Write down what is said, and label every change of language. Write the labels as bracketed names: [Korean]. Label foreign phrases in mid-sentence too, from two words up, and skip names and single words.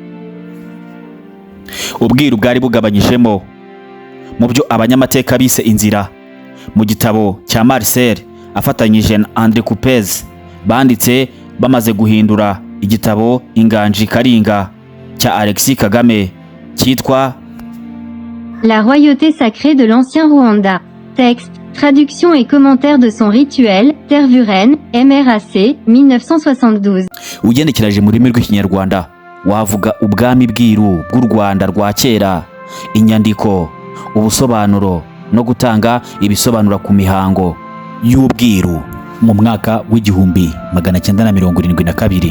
[Kinyarwanda] Ubwiru bwari bugabanyijemo mu byo abanyamateka bise inzira. Mu gitabo cya Marcel afatanyije na André Coupez banditse bamaze guhindura igitabo Inganji Karinga cya Alexis Kagame cyitwa [French] La royauté sacrée de l'ancien Rwanda. Texte, traduction et commentaire de son rituel, Tervuren, MRAC, 1972. [Kinyarwanda] Ugenekereje mu rurimi rw'Ikinyarwanda wavuga ubwami bwiru bw'u Rwanda rwa kera, inyandiko, ubusobanuro no gutanga ibisobanura ku mihango y'ubwiru mu mwaka w'1972.